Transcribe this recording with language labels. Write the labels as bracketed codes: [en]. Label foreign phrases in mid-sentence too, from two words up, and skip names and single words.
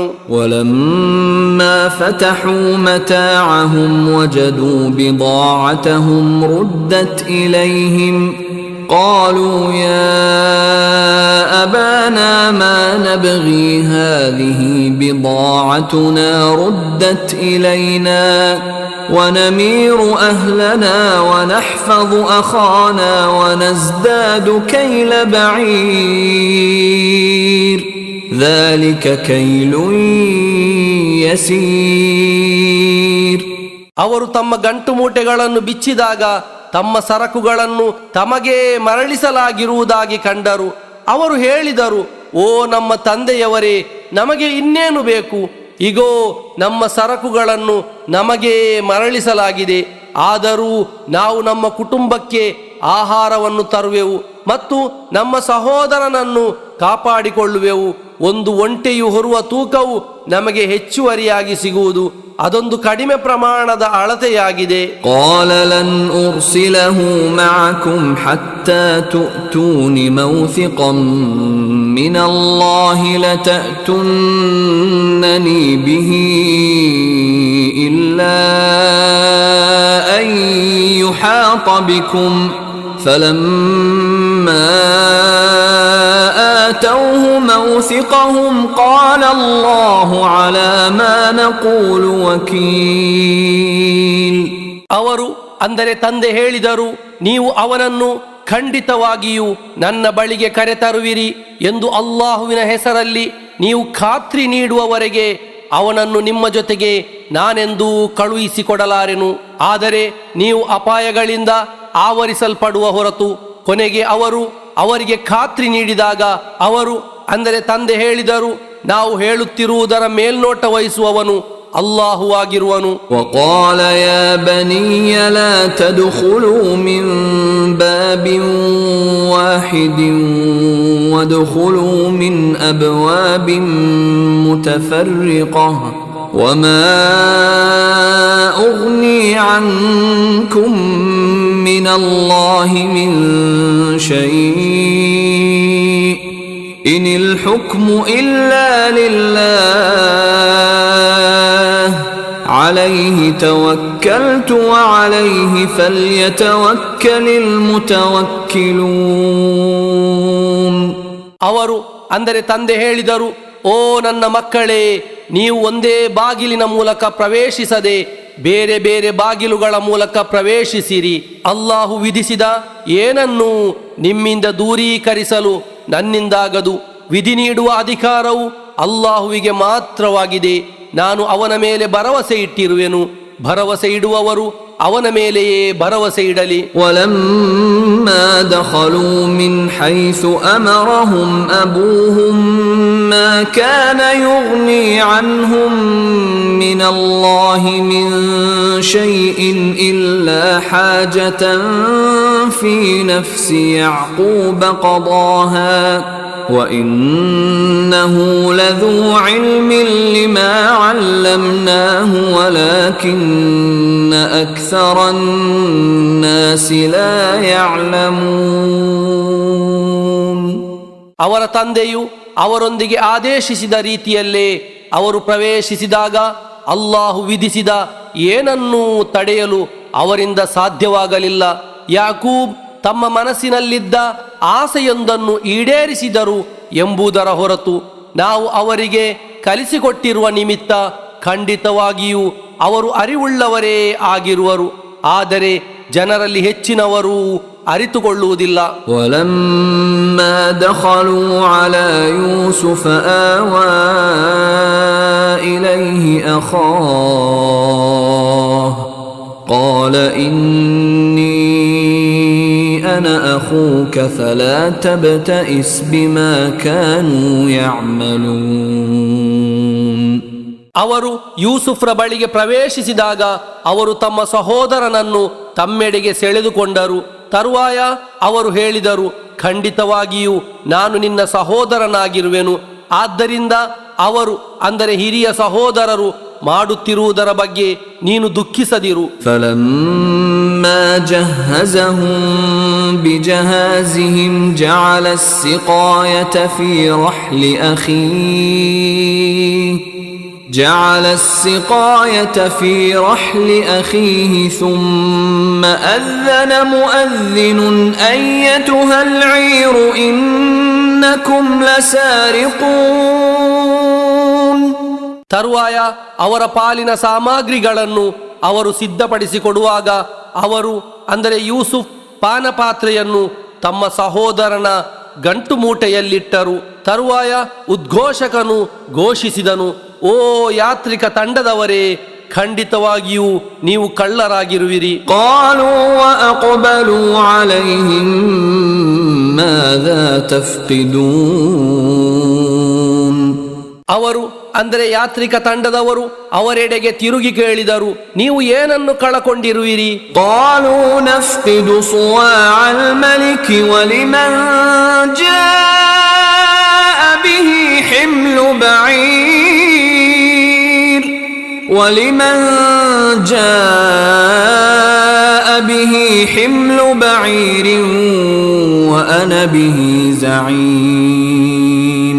[ar] ولما فتحوا متاعهم وجدوا بضاعتهم ردت إليهم قالوا يا أبانا ما نبغي هذه بضاعتنا ردت إلينا ونمير أهلنا ونحفظ أخانا ونزداد كيل بعير ذلك كيل يسير. [kn] ಅವರು ತಮ್ಮ ಗಂಟು ಮೂಟೆಗಳನ್ನು ಬಿಚ್ಚಿದಾಗ ತಮ್ಮ ಸರಕುಗಳನ್ನು ತಮಗೆ ಮರಳಿಸಲಾಗಿರುವುದಾಗಿ ಕಂಡರು. ಅವರು ಹೇಳಿದರು, ಓ ನಮ್ಮ ತಂದೆಯವರೇ, ನಮಗೆ ಇನ್ನೇನು ಬೇಕು? ಇಗೋ ನಮ್ಮ ಸರಕುಗಳನ್ನು ನಮಗೆ ಮರಳಿಸಲಾಗಿದೆ. ಆದರೂ ನಾವು ನಮ್ಮ ಕುಟುಂಬಕ್ಕೆ ಆಹಾರವನ್ನು ತರುವೆವು ಮತ್ತು ನಮ್ಮ ಸಹೋದರನನ್ನು ಕಾಪಾಡಿಕೊಳ್ಳುವೆವು. ಒಂದು ಒಂಟೆಯು ಹೊರುವ ತೂಕವು ನಮಗೆ ಹೆಚ್ಚುವರಿಯಾಗಿ ಸಿಗುವುದು, ಅದೊಂದು ಕಡಿಮೆ ಪ್ರಮಾಣದ ಅಳತೆಯಾಗಿದೆ. [ar] قال لن أرسله معكم حتى تؤتون موثقا من الله لتأتونني به إلا أن يحاط بكم فلما آتوه موثقهم قال الله على ما نقول وكيل. [kn] ಅವರು ಅಂದರೆ ತಂದೆ ಹೇಳಿದರು, ನೀವು ಅವನನ್ನು ಖಂಡಿತವಾಗಿಯೂ ನನ್ನ ಬಳಿಗೆ ಕರೆತರುವಿರಿ ಎಂದು ಅಲ್ಲಾಹುವಿನ ಹೆಸರಲ್ಲಿ ನೀವು ಖಾತ್ರಿ ನೀಡುವವರೆಗೆ ಅವನನ್ನು ನಿಮ್ಮ ಜೊತೆಗೆ ನಾನೆಂದೂ ಕಳುಹಿಸಿಕೊಡಲಾರೆನು. ಆದರೆ ನೀವು ಅಪಾಯಗಳಿಂದ ಆವರಿಸಲ್ಪಡುವ ಹೊರತು. ಕೊನೆಗೆ ಅವರಿಗೆ ಖಾತ್ರಿ ನೀಡಿದಾಗ ಅವರು ಅಂದರೆ ತಂದೆ ಹೇಳಿದರು, ನಾವು ಹೇಳುತ್ತಿರುವುದರ ಮೇಲ್ನೋಟ ವಹಿಸುವವನು ಅಲ್ಲಾಹುವಾಗಿರುವನು. [ar] وقال يا بني لا تدخلوا من باب واحد وادخلوا من أبواب متفرقة وما أغني عنكم من الله من شيء إن الحكم إلا لله عليه توكلت وعليه فليتوكل المتوكلون. [kn] ಅವರು ಅಂದರೆ ತಂದೆ ಹೇಳಿದರು, ಓ ನನ್ನ ಮಕ್ಕಳೇ, ನೀವು ಒಂದೇ ಬಾಗಿಲಿನ ಮೂಲಕ ಪ್ರವೇಶಿಸದೆ ಬೇರೆ ಬೇರೆ ಬಾಗಿಲುಗಳ ಮೂಲಕ ಪ್ರವೇಶಿಸಿರಿ. ಅಲ್ಲಾಹು ವಿಧಿಸಿದ ಏನನ್ನು ನಿಮ್ಮಿಂದ ದೂರೀಕರಿಸಲು ನನ್ನಿಂದಾಗದು. ವಿಧಿ ನೀಡುವ ಅಧಿಕಾರವು ಅಲ್ಲಾಹುವಿಗೆ ಮಾತ್ರವಾಗಿದೆ. ನಾನು ಅವನ ಮೇಲೆ ಭರವಸೆ ಇಟ್ಟಿರುವೆನು. ಭರವಸೆ ಇಡುವವರು ಅವನ ಮೇಲೆಯೇ ಭರವಸೆ ಇಡಲಿ. [ar] ولما دخلوا من حيث أمرهم أبوهم ما كان يغني عنهم من الله من شيء إلا حاجة في نفس يعقوب قضاها وإنه لذو علم لما علمناه ولكن أكثر الناس لا يعلمون. [kn] ಅವರ ತಂದೆಯು ಅವರೊಂದಿಗೆ ಆದೇಶಿಸಿದ ರೀತಿಯಲ್ಲೇ ಅವರು ಪ್ರವೇಶಿಸಿದಾಗ ಅಲ್ಲಾಹು ವಿಧಿಸಿದ ಏನನ್ನೂ ತಡೆಯಲು ಅವರಿಂದ ಸಾಧ್ಯವಾಗಲಿಲ್ಲ. ಯಾಕೂಬ್ ತಮ್ಮ ಮನಸ್ಸಿನಲ್ಲಿದ್ದ ಆಸೆಯೊಂದನ್ನು ಈಡೇರಿಸಿದರು ಎಂಬುದರ ಹೊರತು ನಾವು ಅವರಿಗೆ ಕಲಿಸಿಕೊಟ್ಟಿರುವ ನಿಮಿತ್ತ ಖಂಡಿತವಾಗಿಯೂ ಅವರು ಅರಿವುಳ್ಳವರೇ ಆಗಿರುವರು. ಆದರೆ ಜನರಲ್ಲಿ ಹೆಚ್ಚಿನವರು ಅರಿತುಕೊಳ್ಳುವುದಿಲ್ಲ. [ar] ولما دخلوا على يوسف آوى إليه أخاه قال إني أنا أخوك فلا تبتئس بما كانوا يعملون. [kn] ಅವರು ಯೂಸುಫ್ರ ಬಳಿಗೆ ಪ್ರವೇಶಿಸಿದಾಗ ಅವರು ತಮ್ಮ ಸಹೋದರನನ್ನು ತಮ್ಮೆಡೆಗೆ ಸೆಳೆದುಕೊಂಡರು. ತರುವಾಯ ಅವರು ಹೇಳಿದರು, ಖಂಡಿತವಾಗಿಯೂ ನಾನು ನಿನ್ನ ಸಹೋದರನಾಗಿರುವೆನು. ಆದ್ದರಿಂದ ಅವರು ಅಂದರೆ ಹಿರಿಯ ಸಹೋದರರು ಮಾಡುತ್ತಿರುವುದರ ಬಗ್ಗೆ ನೀನು ದುಃಖಿಸದಿರು. [ar] فلما جهزهم بجهازهم جعل السقاية في رحل أخيه ثم أذن مؤذن أيتها العير إنكم لسارقون. [kn] ತರುವಾಯ ಅವರ ಪಾಲಿನ ಸಾಮಗ್ರಿಗಳನ್ನು ಅವರು ಸಿದ್ಧಪಡಿಸಿಕೊಡುವಾಗ ಅವರು ಅಂದರೆ ಯೂಸುಫ್ ಪಾನಪಾತ್ರೆಯನ್ನು ತಮ್ಮ ಸಹೋದರನ ಗಂಟು ಮೂಟೆಯಲ್ಲಿಟ್ಟರು. ತರುವಾಯ ಉದ್ಘೋಷಕನು ಘೋಷಿಸಿದನು, ಓ ಯಾತ್ರಿಕ ತಂಡದವರೇ, ಖಂಡಿತವಾಗಿಯೂ ನೀವು ಕಳ್ಳರಾಗಿರುವಿರಿ. [ar] قالوا وأقبلوا عليهم ماذا تفقدون. [kn] ಅವರು ಅಂದರೆ ಯಾತ್ರಿಕ ತಂಡದವರು ಅವರೆಡೆಗೆ ತಿರುಗಿ ಕೇಳಿದರು, ನೀವು ಏನನ್ನು ಕಳಕೊಂಡಿರುವಿರಿ? [ar] قالوا نفقد صواع الملك ولمن جاء به حمل بعير وأنا به زعيم.